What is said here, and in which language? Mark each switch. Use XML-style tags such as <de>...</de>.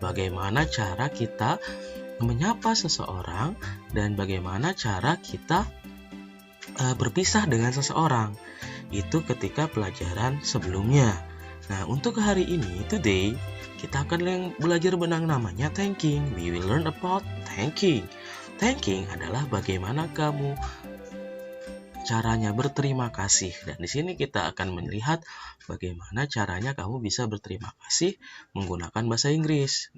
<id>Bagaimana cara kita menyapa seseorang dan bagaimana cara kita berpisah dengan seseorang. Itu ketika pelajaran sebelumnya. Nah, untuk hari ini, today, kita akan belajar benang namanya thanking.</id> <en>We will learn about thanking.</en> <id>Thanking adalah bagaimana kamu caranya berterima kasih. Dan di sini kita akan melihat bagaimana caranya kamu bisa berterima kasih menggunakan bahasa Inggris.</id>